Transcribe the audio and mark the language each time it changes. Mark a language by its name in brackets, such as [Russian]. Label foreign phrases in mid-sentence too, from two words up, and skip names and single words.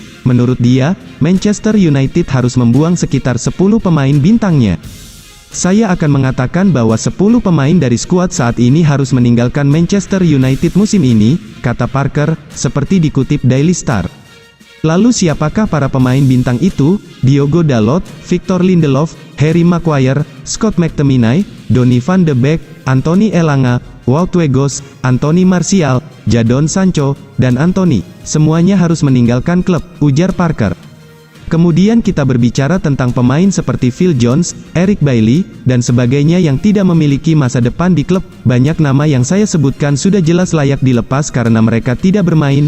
[Indonesian] Menurut dia, Manchester United harus membuang sekitar 10 pemain bintangnya. Saya akan mengatakan bahwa 10 pemain dari skuad saat ini harus meninggalkan Manchester United musim ini, kata Parker, seperti dikutip Daily Star. Lalu siapakah para pemain bintang itu? Diogo Dalot, Victor Lindelof, Harry Maguire, Scott McTominay, Donny van de Beek, Anthony Elanga, Wout Weghorst, Anthony Martial, Jadon Sancho, dan Anthony. Semuanya harus meninggalkan klub, ujar Parker. Kemudian kita berbicara tentang pemain seperti Phil Jones, Eric Bailly, dan sebagainya yang tidak memiliki masa depan di klub. Banyak nama yang saya sebutkan sudah jelas layak dilepas karena mereka tidak bermain.